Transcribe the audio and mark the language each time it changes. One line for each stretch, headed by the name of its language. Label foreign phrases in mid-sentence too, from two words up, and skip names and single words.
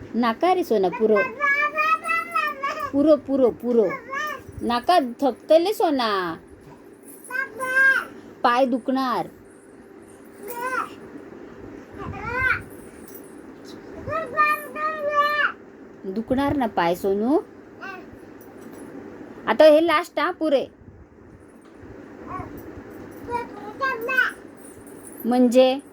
Konkani: नाका रे सोना पुरो पुरो पुरो पुरो नाका थकतले सोना पाय दुखणार दुखणार ना पाय सोनू आता हे लास्ट हा पुरे म्हणजे